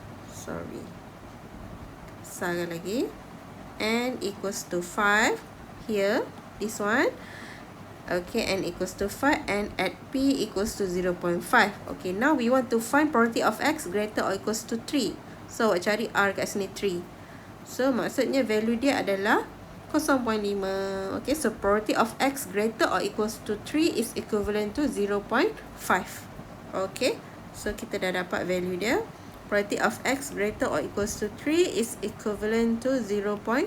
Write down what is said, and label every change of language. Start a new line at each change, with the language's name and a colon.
English: Sorry,
Malay: salah lagi.
English: N equals to 5 here, this one. Okay, N equals to 5, and at P equals to 0.5. Okay, now we want to find probability of X greater or equals to 3.
Malay: So awak cari R kat sini 3. So maksudnya value dia adalah 0.5.
English: Okay, so probability of X greater or equals to 3 is equivalent to 0.5. Okay, so
Malay: kita dah dapat value dia.
English: Probability of X greater or equals to 3 is equivalent to 0.5.